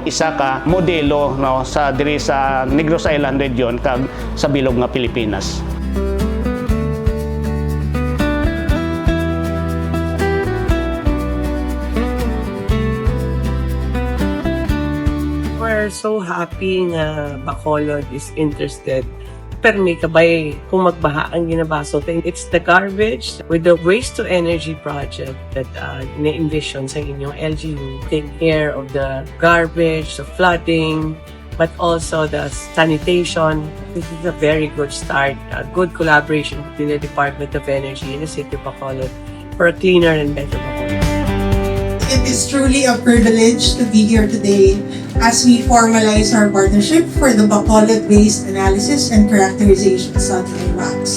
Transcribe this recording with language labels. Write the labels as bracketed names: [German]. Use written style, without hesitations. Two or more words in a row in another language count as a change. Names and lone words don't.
[Hiligaynon] Isa ka modelo no, sa diri sa Negros Island region kag sa bilog nga Pilipinas. [English] We're so happy nga Bacolod is interested. [Hiligaynon] Permi kabay kung magbaha ang ginabaso. [English] It's the garbage with the waste to energy project that [Hiligaynon] na-envision sa inyong LGU. [English] Take care of the garbage, the flooding, but also the sanitation. This is a very good start, a good collaboration between the Department of Energy and the City of Bacolod for a cleaner and better Bacolod. It is truly a privilege to be here today as we formalize our partnership for the Bacolod Waste Analysis and Characterization Satellite Maps.